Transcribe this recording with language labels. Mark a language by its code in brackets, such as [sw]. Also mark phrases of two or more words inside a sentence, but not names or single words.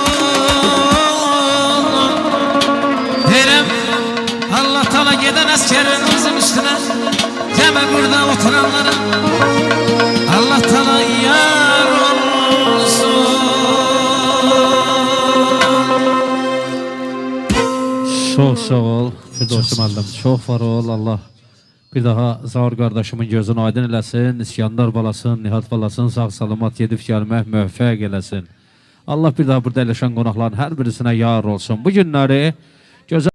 [tr] Derim Allah Teala giden askerimizin üstüne, ceme burada oturanlara Allah Teala yar olsun. Çok sağ ol [az] Firdevs müəllim. [tr] Çok var ol. [az] Allah bir daha Zaur qardaşımın gözünü aydın eləsin. İskəndər balasın, Nihat balasın sağ salamat gedib gəlmək müvəffəq eləsin. Allah bir daha burada eləşən qonaqların hər birisinə yar olsun. Bu günləri gözəl